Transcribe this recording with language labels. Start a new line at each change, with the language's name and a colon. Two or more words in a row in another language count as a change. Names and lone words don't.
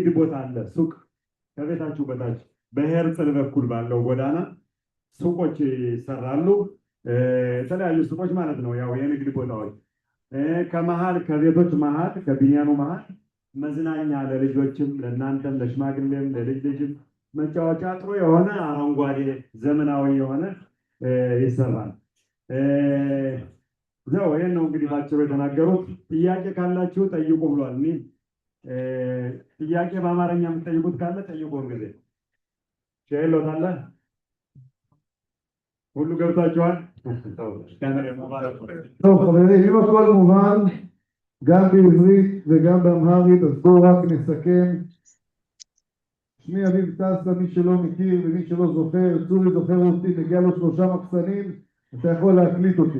Amharic: ቦታ አለ፣ ሱቅ ከቤታችሁ በታች በሄርጽል በኩል ባለው ጎዳና ሱቆች ይሰራሉ። የተለያዩ ሱቆች ማለት ነው፣ ያው የንግድ ቦታዎች። ከመሃል ከቤቶች መሃል ከቢኒያኑ መሃል መዝናኛ ለልጆችም ለእናንተም ለሽማግሌም ለልጅ ልጅም መጫወቻ ጥሩ የሆነ አረንጓዴ ዘመናዊ የሆነ ይሰራል። ዘው ይሄን ነው እንግዲህ ባጭሩ የተናገሩት። ጥያቄ ካላችሁ ጠይቁ ብሏል። ጥያቄ በአማርኛ የምትጠይቁት ካለ ጠይቁ። እንግዲህ ሼሎት አለ ሁሉ ገብታችኋል?
Hebrew: טוב חברים, אם הכל מובן גם בעברית וגם באמהרית, אז בואו רק נסכם. שמי אביב טסה, מי שלא מכיר ומי שלא זוכר, צורי זוכר אותי, מגיע לו 3 מחסנים, אתה יכול להקליט אותי.